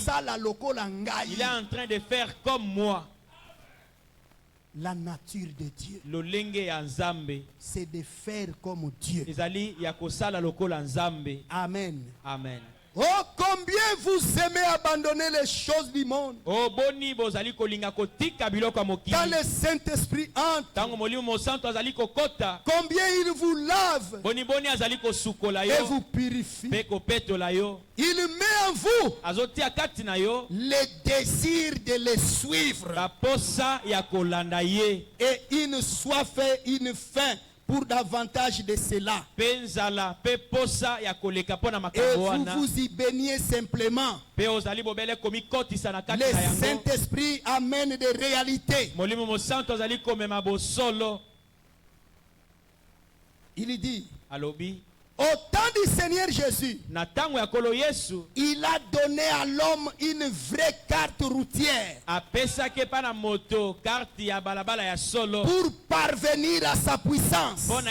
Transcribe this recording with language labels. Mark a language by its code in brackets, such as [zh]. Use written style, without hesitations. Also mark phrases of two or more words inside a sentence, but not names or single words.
[fr] Il est en train de faire comme moi. La nature de Dieu, c'est de faire comme Dieu. Amen. Amen. Oh, combien vous aimez abandonner les choses du monde. Oh, [ln] boni bozali kolinga kotika biloko mokili. [fr] Quand le Saint-Esprit entre, [ln] tango molimo santo azali kokota. [fr] Combien il vous lave. [ln] Boni boni azali kosukola yo. [fr] Et vous purifie. [ln] Pe kopetola yo. [fr] Il met en vous [ln] azoti akati na yo. [fr] Le désir de les suivre. [ln] La posa ya kolanda ye. [fr] Et une soif et une faim pour davantage de cela. Et vous vous y baignez simplement. Le Saint-Esprit amène des réalités. Il dit, au temps du Seigneur Jésus, il a donné à l'homme une vraie carte routière pour parvenir à sa puissance.